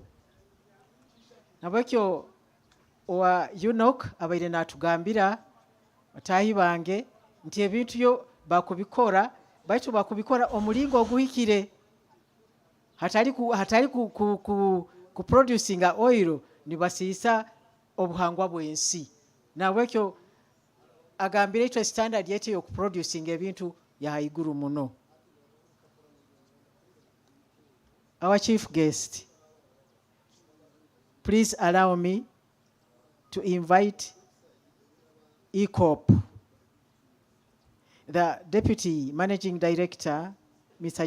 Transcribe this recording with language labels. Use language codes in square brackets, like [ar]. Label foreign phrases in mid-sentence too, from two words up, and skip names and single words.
[ttj] Nabwekyo owa Enoch abaire natugambira batahi bange nti ebintu yo bakubikora baitu bakubikora omulingo oguhikire, hatali ku [en] producing oil [ttj] nibasiisa obuhangwa bwensi. Nabwekyo agambire ito standard yete yo producing ebintu ya haiguru muno. [en] Our chief guest, please allow me to invite ECOP, the Deputy Managing Director, Mr.